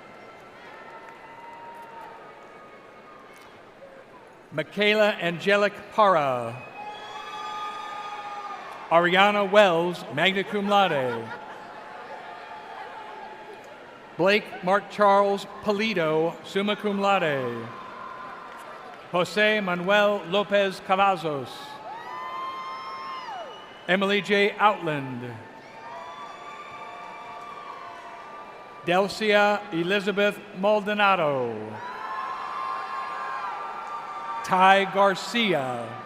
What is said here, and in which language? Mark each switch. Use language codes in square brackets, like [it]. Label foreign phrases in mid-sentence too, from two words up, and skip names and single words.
[en] Michaela Angelic Parra. Ariana Wells, [la] magna cum laude. [en] Blake Mark Charles Polito, [la] summa cum laude. [en] Jose Manuel Lopez Cavazos. Emily J. Outland. Delcia Elizabeth Maldonado. Ty Garcia.